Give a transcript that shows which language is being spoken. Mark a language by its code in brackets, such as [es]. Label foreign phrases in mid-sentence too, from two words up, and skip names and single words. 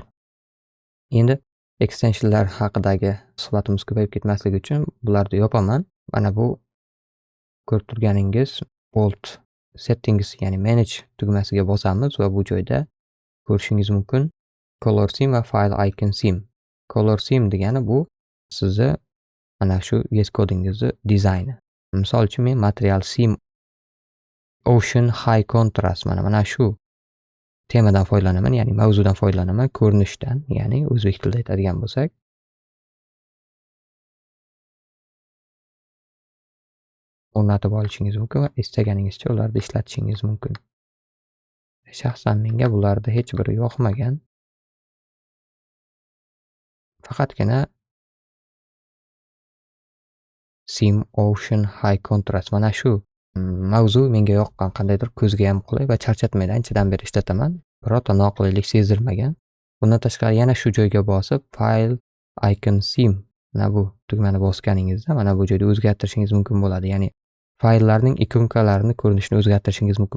[uz] Endi extensionlar haqidagi suhbatimiz ko'payib ketmasligi uchun bularni yopaman. Mana bu ko'rib turganingiz [en] bold settings, [uz] ya'ni manage tugmasiga bosamiz va bu joyda ko'rishingiz mumkin [en] color sim [uz] va [en] file icon sim. Color sim [uz] degani bu sizni mana shu VSCodingizni dizayni. Misol uchun men [en] material sim ocean high contrast [uz] mana shu temadan foydalanaman, ya'ni mavzudan foydalanaman, ko'rinishdan, ya'ni o'zbek tilida aytadigan bo'lsak. O'rnatib olishingiz mumkin va istaganingizcha ularni ishlatishingiz mumkin. Shaxsan menga bularda hech biri yoqmagan. Faqatgina [en] sim ocean high contrast [uz] mana shu mavzu menga yoqqan, qandaydir ko'zga ham qulay va charchatmaydi. Anchadan beri ishlataman. Birorta noqulaylik sezdirmagan. Bundan tashqari yana shu joyga bosib [en] file icon sim [uz] mana bu tugmani bosganingizda mana bu joyda o'zgartirishingiz mumkin bo'ladi. Ya'ni fayllarning ikonkalarini ko'rinishini o'zgartirishingiz mumkin.